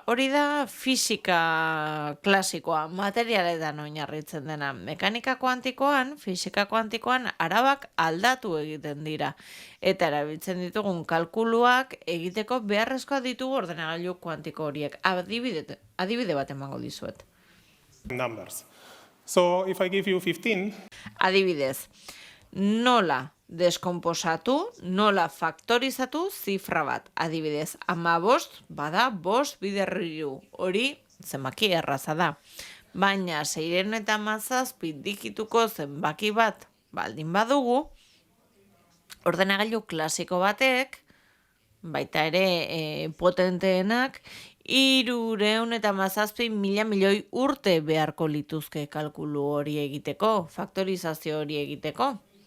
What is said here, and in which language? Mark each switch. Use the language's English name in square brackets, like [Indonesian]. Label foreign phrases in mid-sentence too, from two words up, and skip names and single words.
[Basque] Hori da fisika klasikoa, materialetan oinarritzen dena. Mekanika kuantikoan, fisika kuantikoan arabak aldatu egiten dira. Eta erabiltzen ditugun kalkuluak egiteko beharrezkoa ditugu ordenagailu kuantiko horiek. Adibide bat emango dizuet. [English] Numbers. So if I give you 15, [Basque] Adibidez, nola deskomposatu, nola faktorizatu zifra bat. Adibidez, 15 bada 5 bider 3. Hori zenbaki erraza da. Baina 617 digituko zenbaki bat baldin badugu, ordenagailu klasiko batek, baita ere potenteenak, 317.000 milioi urte beharko lituzke kalkulu hori egiteko, faktorizazio hori egiteko.